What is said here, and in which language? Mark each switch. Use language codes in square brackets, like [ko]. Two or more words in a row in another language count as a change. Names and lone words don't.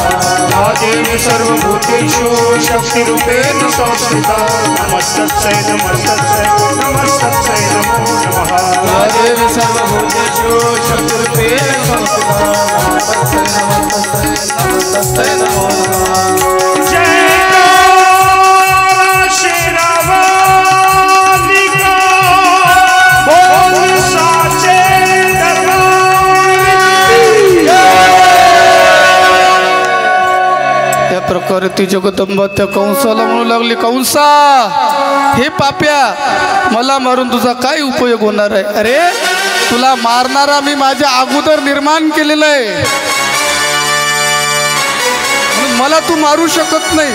[sa] या देवी सर्वभूतेषु शक्तिरूपेण संस्थिता नमस्तस्यै नमस्तस्यै नमस्तस्यै नमो नमः. या देवी सर्वभूतेषु शक्तिरूपेण संस्थिता नमस्ते नमस्ते नमस्ते नमो नमः. [hi] जय तारा शेरावालिका बोल साचे दरबार. [mr] या प्रकारे ती जगदंबा त्या कंसाला म्हणू लागली, कंसा, हे पाप्या, मला मारून तुझा काय उपयोग होणार आहे? अरे, तुला मारणारा मी माझ्या अगोदर निर्माण केलेला आहे, म्हणून मला तू मारू शकत नाही.